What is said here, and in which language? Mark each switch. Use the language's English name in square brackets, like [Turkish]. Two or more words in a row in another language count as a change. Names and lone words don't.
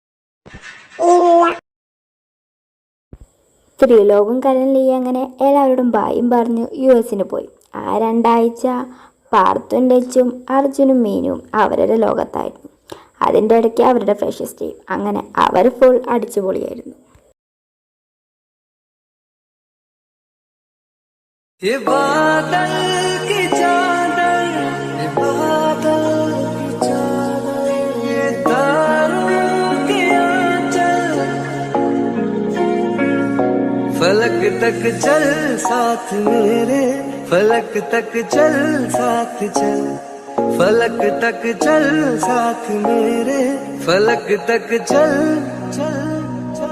[Malayalam] ത്രിലോകം കരളിൽ അങ്ങനെ എല്ലാവരോടും ബായും പറഞ്ഞു US പോയി. ആ 2 ആഴ്ച പാർത്തും ലച്ചും അർജുനും മീനും അവരുടെ ലോകത്തായിരുന്നു. അതിൻ്റെ ഇടയ്ക്ക് അവരുടെ [English] freshers day. [Malayalam] അങ്ങനെ അവർ ഫുൾ അടിച്ചുപൊളിയായിരുന്നു. [Hindi] ये बादल की चादर, ये बादल की चादर, ये तारों के आंचल, फलक तक चल साथ मेरे, फलक तक चल साथ चल, फलक तक चल साथ मेरे, फलक तक चल चल चल।